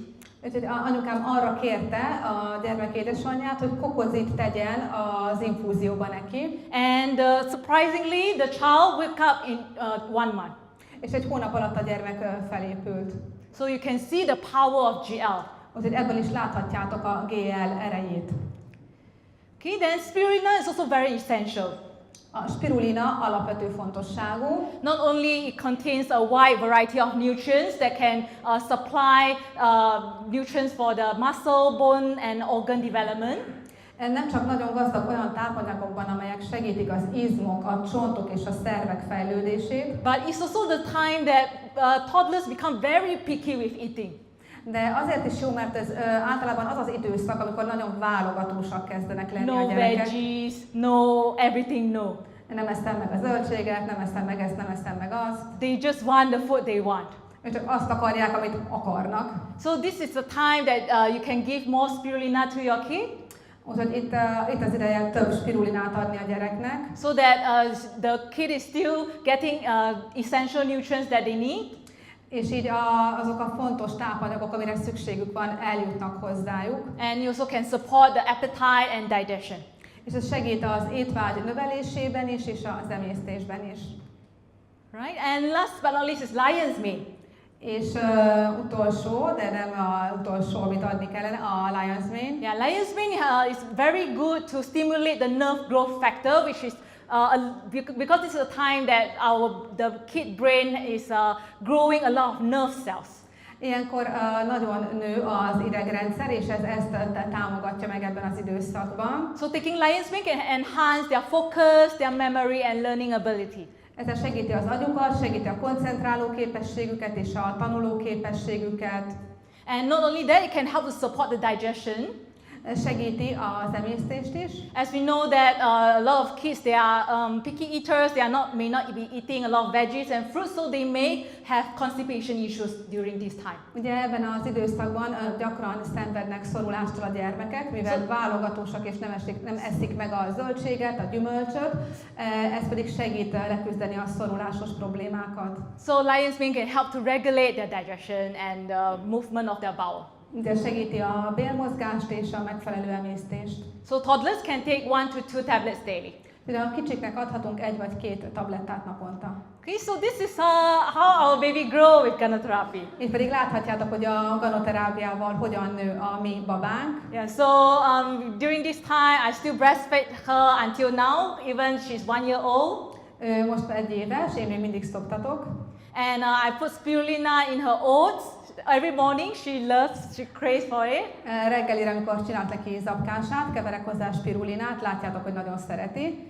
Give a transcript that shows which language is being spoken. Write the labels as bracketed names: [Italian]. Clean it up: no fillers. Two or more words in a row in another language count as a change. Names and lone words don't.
[Hungarian] Úgyhogy anyukám arra kérte a gyermek édesanyját, hogy kokozit tegyen az infúzióba neki. [English] And surprisingly, the child woke up in 1 month. [Hungarian] És egy hónap alatt a gyermek felépült. [English] So you can see the power of GL. [Hungarian] Úgyhogy ebből is láthatjátok a ggal erejét. [English] Okay, then spirulina is also very essential. [Hungarian] A spirulina alapvető fontosságú. [English] Not only it contains a wide variety of nutrients that can supply nutrients for the muscle, bone and organ development. [Hungarian] Nem csak nagyon gazdag olyan tápanyagokban, amelyek segítik az izmok, a csontok és a szervek fejlődését. [English] But it's also the time that toddlers become very picky with eating. [Hungarian] De azért is jó, mert ez általában az az időszak, amikor nagyon válogatósak kezdenek lenni a [English] No [Hungarian] gyerekek. [English] veggies, no everything, no. [Hungarian] Nem eszem meg a zöldséget, nem eszem meg ezt, nem eszem meg azt. [English] They just want the food they want. [Hungarian] Ők csak azt akarják, amit akarnak. [English] So this is the time that you can give more spirulina to your kid. [Hungarian] Úgyhogy itt az ideje több spirulinát adni a gyereknek. [English] So that the kid is still getting essential nutrients that they need. [Hungarian] És így azok a fontos tápanyagok, amire szükségük van, eljutnak hozzájuk. [English] And you also can support the appetite and digestion. [Hungarian] És ez segít az étvágy növelésében is, és az emésztésben is. [English] Right? And last but not least is lion's mane. [Hungarian] És utolsó, de nem az utolsó, amit adni kellene, a [English] lion's mane. Yeah, lion's mane is very good to stimulate the nerve growth factor, which is because this is a time that the kid brain is growing a lot of nerve cells. [Hungarian] Ilyenkor nagyon nő az idegrendszer, és ez ezt támogatja meg ebben az időszakban. [English] So taking lion's mane can enhance their focus, their memory and learning ability. [Hungarian] Ezzel segíti az agyukat, segíti a koncentráló képességüket és a tanuló képességüket. [English] And not only that, it can help to support the digestion. [Hungarian] Segíti az emésztést is. [English] As we know that a lot of kids, they are picky eaters, may not be eating a lot of veggies and fruits, so they may have constipation issues during this time. [Hungarian] Ugye ebben az időszakban gyakran szenvednek szorulástól a gyermekek, mivel válogatósak és nem eszik meg a zöldséget, a gyümölcsöt, ez pedig segít leküzdeni a szorulásos problémákat. [English] So lion's mane can help to regulate their digestion and movement of their bowel. [Hungarian] De segíti a bélmozgást és a megfelelő emésztést. [English] So toddlers can take 1 to 2 tablets daily. [Hungarian] De a kicsiknek adhatunk 1 vagy 2 tablettát naponta. [English] Okay, so this is how our baby grow with Ganoterápia. [Hungarian] Itt pedig láthatjátok, hogy a ganoterápiával hogyan nő a mi babánk. [English] Yeah, so during this time I still breastfeed her until now, even she's 1 year old. [Hungarian] Most 1 éves, én még mindig szoptatok. [English] And I put spirulina in her oats. Every morning she craves for it. [Hungarian] Reggelire, amikor csinált neki zapkását, keverek hozzá spirulinát, látjátok, hogy nagyon szereti.